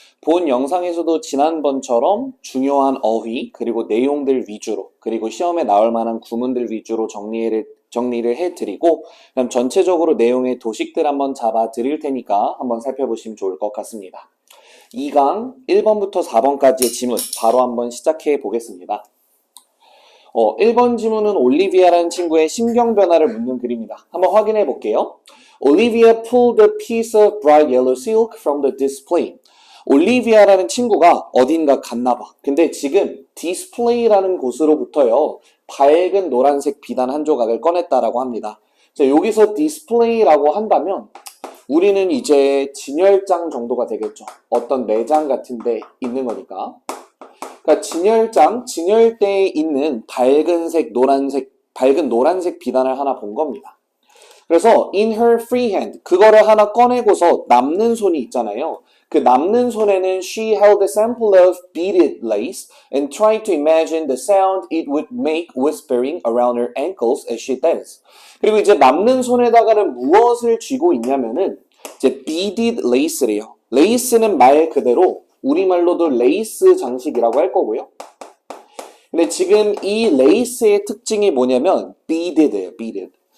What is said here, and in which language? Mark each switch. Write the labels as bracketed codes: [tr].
[ko] 본 영상에서도 지난번처럼 중요한 어휘 그리고 내용들 위주로 그리고 시험에 나올 만한 구문들 위주로 정리를 해드리고 그럼 전체적으로 내용의 도식들 한번 잡아 드릴 테니까 한번 살펴보시면 좋을 것 같습니다. 2강 1번부터 4번까지의 지문 바로 한번 시작해 보겠습니다. 1번 지문은 올리비아라는 친구의 심경 변화를 묻는 글입니다. 한번 확인해 볼게요. [en] Olivia pulled a piece of bright yellow silk from the display. [ko] 올리비아라는 친구가 어딘가 갔나 봐. 근데 지금 디스플레이라는 곳으로부터요. 밝은 노란색 비단 한 조각을 꺼냈다라고 합니다. 자, 여기서 디스플레이라고 한다면 우리는 이제 진열장 정도가 되겠죠. 어떤 매장 같은 데 있는 거니까. 그러니까 진열대에 있는 밝은 노란색 비단을 하나 본 겁니다. 그래서 [en] in her free hand, [ko] 그거를 하나 꺼내고서 남는 손이 있잖아요. 그 남는 손에는 [en] she held a sample of beaded lace and tried to imagine the sound it would make whispering around her ankles as she danced. [ko] 그리고 이제 남는 손에다가는 무엇을 쥐고 있냐면은 이제 beaded lace래요. 레이스는 말 그대로 우리말로도 레이스 장식이라고 할 거고요. 근데 지금 이 레이스의 특징이 뭐냐면 beaded예요. [en] beaded.